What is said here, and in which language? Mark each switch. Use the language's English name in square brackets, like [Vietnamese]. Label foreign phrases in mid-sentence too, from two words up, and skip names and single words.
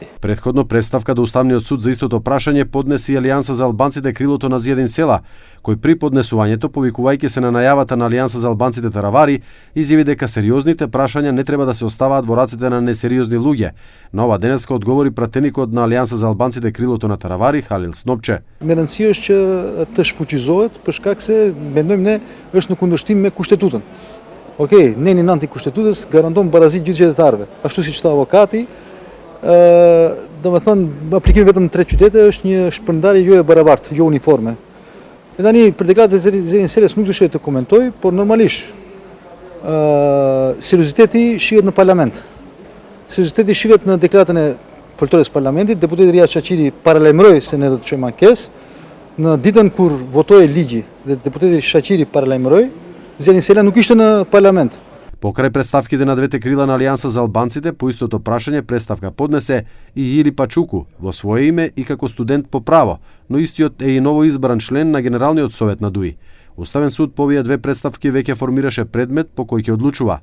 [Macedonian] Предходно представка до Уставниот суд за истото прашање поднеси Алијанса за албанците крилото на Зијадин Села, кој при поднесувањето, повикувајќи се на најавата на Алијанса за албанците Таравари, изјави дека сериозните прашања не треба да се оставаат во рацете на несериозни луѓе. На ова денеска одговори пратеникот на Алијанса за албанците крилото на Таравари, Халил Снопче. [Albanian] Me rëndësishëm që të shfuqizohet për shkak se mendojmë ne është në kundërshtim me kushtetutën. Okej, neni nanti kushtetutës garanton barazi gjithë qytetarëve. Ashtu siç tha avokati, domethënë aplikimi vetëm në 3 qytete është një shpërndarje jo e barabartë, jo uniforme. E tani për deklarat e Zërin Selës nuk dëshiroj të komentoj, por normalisht serioziteti shihet në parlament. Serioziteti shihet në deklaratën e foltores parlamentit. Deputeti Riad Shaqiri paralajmëroi se ne do të çojmë ankesë. Në ditën kur votoi ligji dhe deputeti Shaqiri paralajmëroi, Zërin Sela nuk ishte në parlament. [Macedonian] Покрај представките на двете крила на Алијанса за албанците, по истото прашање представка поднесе и Јили Пачуку во свое име и како студент по право, но истиот е и новоизбран член на Генералниот совет на ДУИ. Уставен суд по овие две представки веќе формираше предмет по кој ќе одлучува.